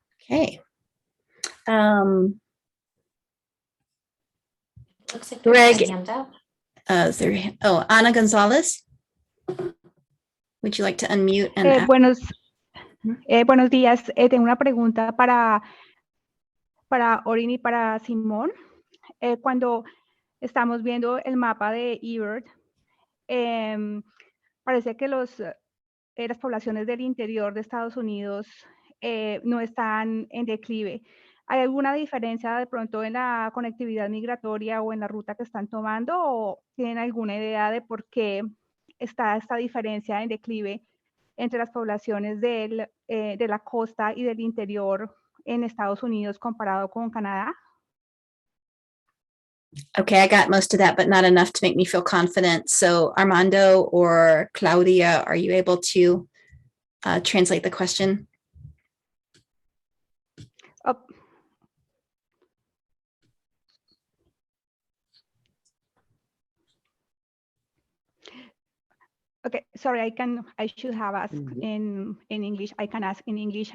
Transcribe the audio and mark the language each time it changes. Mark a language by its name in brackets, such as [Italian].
[English] Okay. Looks like Greg. there's a hand up. Ana Gonzalez. Would you like to unmute? And [Spanish] Buenos días. Tengo una pregunta para Orin y para Simón. Cuando estamos viendo el mapa de eBird, parece que las poblaciones del interior de Estados Unidos no están en declive. ¿Hay alguna diferencia de pronto en la conectividad migratoria o en la ruta que están tomando, o tienen alguna idea de por qué está esta diferencia en declive entre las poblaciones de la costa y del interior en Estados Unidos comparado con Canadá? [English] Okay, I got most of that, but not enough to make me feel confident. So Armando or Claudia, are you able to translate the question? Oh, okay, sorry, I should have asked in English. I can ask in English.